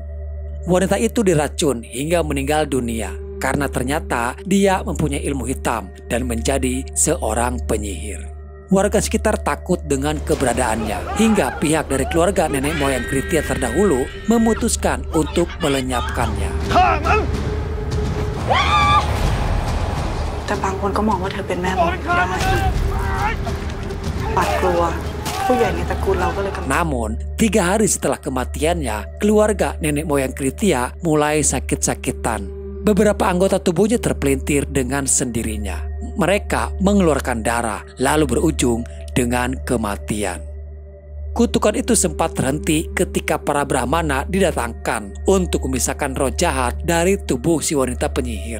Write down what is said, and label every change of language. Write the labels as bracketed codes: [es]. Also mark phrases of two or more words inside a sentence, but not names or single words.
[id] Wanita itu diracun hingga meninggal dunia karena ternyata dia mempunyai ilmu hitam dan menjadi seorang penyihir. Warga sekitar takut dengan keberadaannya hingga pihak dari keluarga nenek moyang Kritia terdahulu memutuskan untuk melenyapkannya. [th] แต่บางคนก็มองว่าเธอเป็นแม่มดได้หวาดกลัวผู้ใหญ่ในตระกูลเราก็เลยกำลัง [id] Namun 3 hari setelah kematiannya, keluarga nenek moyang Kritia mulai sakit-sakitan. Beberapa anggota tubuhnya terpelintir dengan sendirinya. Mereka mengeluarkan darah lalu berujung dengan kematian. Kutukan itu sempat terhenti ketika para Brahmana didatangkan untuk memisahkan roh jahat dari tubuh si wanita penyihir.